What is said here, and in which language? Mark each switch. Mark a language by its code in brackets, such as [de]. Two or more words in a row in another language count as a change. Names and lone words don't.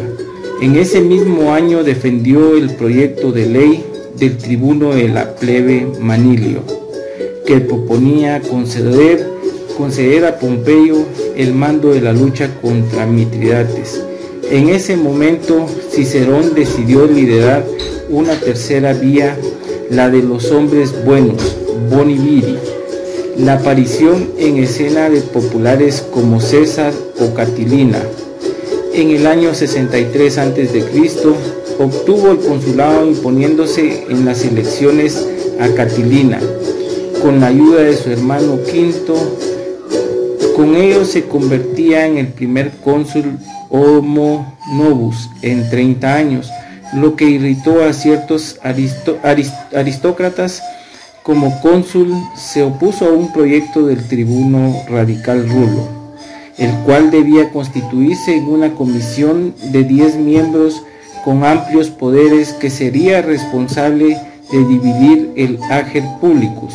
[es] En ese mismo año defendió el proyecto de ley del tribuno de la plebe Manilio, que proponía conceder a Pompeyo el mando de la lucha contra Mitridates. En ese momento, Cicerón decidió liderar una tercera vía, la de los hombres buenos, [la] boni viri, [es] la aparición en escena de populares como César o Catilina. En el año 63 a.C. obtuvo el consulado imponiéndose en las elecciones a Catilina, con la ayuda de su hermano Quinto. Con ello se convertía en el primer cónsul [la] homo novus [es] en 30 años, lo que irritó a ciertos aristócratas. Como cónsul se opuso a un proyecto del tribuno radical Rulo, el cual debía constituirse en una comisión de 10 miembros con amplios poderes que sería responsable de dividir el [la] ager publicus.